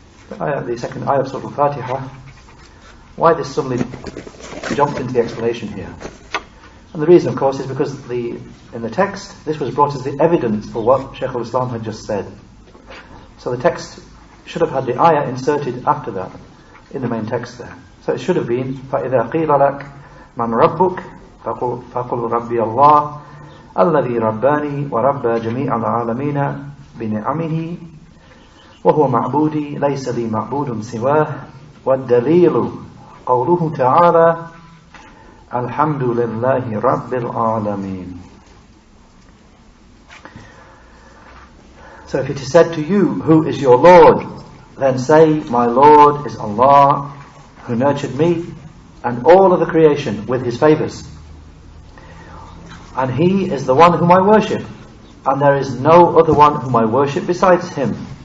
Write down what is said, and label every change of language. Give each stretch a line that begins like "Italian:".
English: The second ayah of Surah Al-Fatiha. Why this suddenly jumped into the explanation here? And the reason, of course, is because in the text, this was brought as the evidence for what Sheikh al-Islam had just said. So the text should have had the ayah inserted after that, in the main text there. So it should have been,
Arabic: فَإِذَا قِيلَ لَكَ مَنْ رَبُّكَ فَقُلْ رَبِّيَ اللَّهُ الَّذِي رَبَّانِي وَرَبَّى جَمِيعَ الْعَالَمِينَ بِنِعَمِهِ وَهُوَ مَعْبُودِي لَيْسَ لِي مَعْبُودٌ سِوَاهُ وَالدَّلِيلُ قَوْلُهُ تَعَالَى الْحَمْدُ لِلَّهِ رَبِّ الْعَالَمِينَ.
English: So if it is said to you, who is your Lord, then say, my Lord is Allah, who nurtured me and all of the creation with His favours, and He is the one whom I worship, and there is no other one whom I worship besides Him.